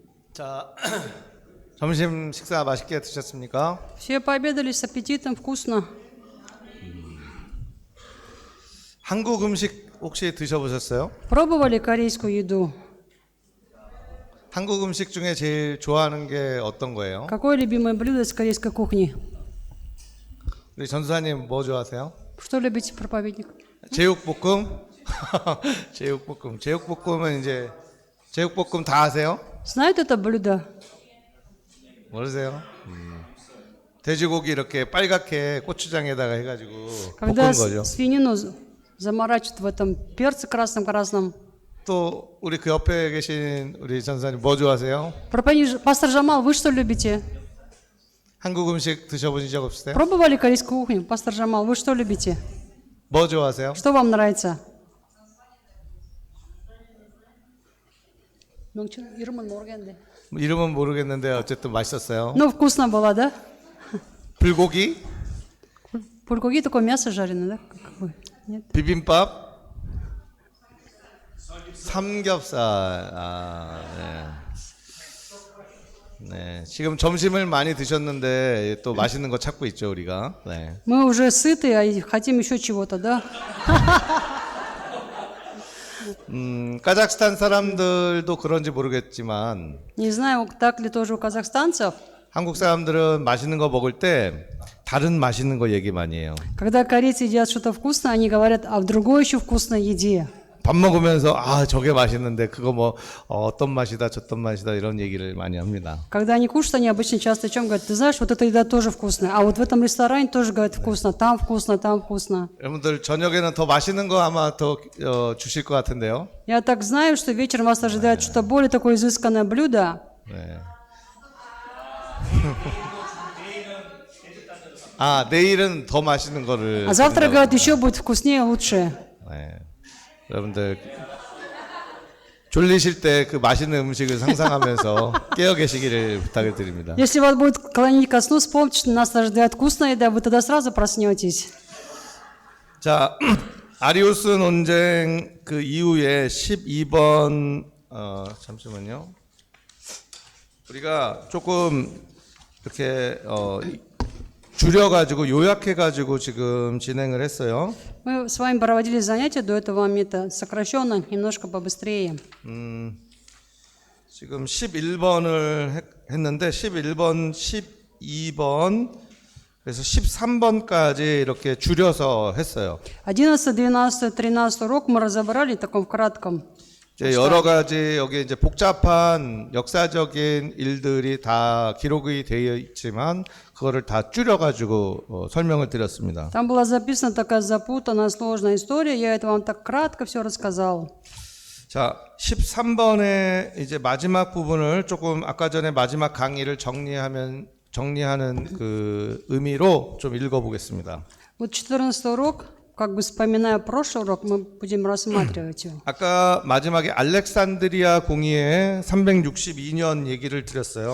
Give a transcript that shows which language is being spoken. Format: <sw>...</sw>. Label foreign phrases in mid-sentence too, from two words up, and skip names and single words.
<ko>자, 점심 식사 맛있게 드셨습니까?</ko> <ru>Все пообедали с аппетитом, вкусно.</ru> <ko>한국 음식 혹시 드셔보셨어요?</ko> <ru>Пробовали корейскую еду?</ru> <ko>한국 음식 중에 제일 좋아하는 게 어떤 거예요?</ko> <ru>Какое любимое блюдо из корейской кухни?</ru> <ko>우리 전수사님 뭐 좋아하세요?</ko> <ru>Что любите, проповедник?</ru> <ko>제육볶음? 제육볶음은 이제 제육볶음 다 아세요?</ko> <ru>Знают это блюдо?</ru> <ko>모르세요? 돼지고기 이렇게 빨갛게 고추장에다가 해가지고</ko> <ru>Когда</ru> <ko>볶은 거죠.</ko> <ru>свинину заморачивают в этом перце красном-красном.</ru> <ko>또 우리 그 옆에 계신 우리 전사님 뭐 좋아하세요?</ko> <ru>Проповедник, пастор Жамал, вы что любите?</ru> <ko>한국 음식 드셔보신 적 없으세요?</ko> <ru>Пробовали корейскую кухню? Пастор Жамал, вы что любите?</ru> <ko>뭐 좋아하세요?</ko> <ru>Что вам нравится?</ru> <ko>이름은 모르겠는데 어쨌든 맛있었어요.</ko> <ru>Ну, вкусно было, да?</ru> <ko>불고기,</ko> <ru>Пульгуги такое мясо жареное, да? Какое? Нет?</ru> <ko>비빔밥, 삼겹살. 네. 지금 점심을 많이 드셨는데 또 맛있는 거 찾고 있죠 우리가. 네.</ko> <ru>Мы уже сыты, а хотим еще чего-то, да?</ru> <ko>카자흐스탄 사람들도 그런지 모르겠지만</ko> <ru>Не знаю, так ли тоже у казахстанцев.</ru> <ko>한국 사람들은 맛있는 거 먹을 때 다른 맛있는 거 얘기 많이 해요.</ko> <ru>Когда корейцы едят что-то вкусное, они говорят о другой еще вкусной еде.</ru> <ko>밥 먹으면서 아 저게 맛있는데 그거 뭐 어떤 맛이다 저떤 맛이다 이런 얘기를 많이 합니다.</ko> <ru>Когда они кушают, они обычно часто о чем говорят? Ты знаешь, вот эта еда тоже вкусная. А вот в этом ресторане тоже говорят вкусно. Там вкусно, там вкусно.</ru> <ko>여러분들 저녁에는 더 맛있는 거 아마 더 주실 것 같은데요.</ko> <ru>Я так знаю, что вечером вас ожидает что-то более такое изысканное блюдо.</ru> <ko>네. 아 내일은 더 맛있는 거를.</ko> <ru>А завтра,</ru> <ko>드린다고.</ko> <ru>говорят, еще будет вкуснее, лучше.</ru> <ko>네. 여러분들 졸리실 때 그 맛있는 음식을 상상하면서 깨어 계시기를 부탁을 드립니다.</ko> <ru>Если вас будет клонить ко сну, вспомните, что нас ожидает вкусная еда, вы тогда сразу проснетесь.</ru> <ko>자, 아리우스 논쟁 그 이후에 12번 잠시만요. 우리가 조금 이렇게 줄여가지고 요약해가지고 지금 진행을 했어요.</ko> <ru>Мы с вами проводили занятия до этого момента сокращенно, немножко побыстрее.</ru> <ko>지금 11번을 했는데 11번, 12번 그래서 13번까지 이렇게 줄여서 했어요.</ko> <ru>11, 12, 13 урок мы разобрали в таком кратком.</ru> <ko>이제 여러 가지 여기 이제 복잡한 역사적인 일들이 다 기록이 되어 있지만 그거를 다 줄여가지고 설명을 드렸습니다.</ko> <ru>Там была записана такая запутанная, сложная история. Я это вам так кратко все рассказал.</ru> <ko>자, 13번의 이제 마지막 부분을 조금 아까 전에 마지막 강의를 정리하는 그 의미로 좀 읽어보겠습니다.</ko> <ru>Вот 14 урок, как бы вспоминая прошлый урок, мы будем рассматривать его.</ru> <ko>아까 마지막에 알렉산드리아 공의회 362년 얘기를 드렸어요.</ko>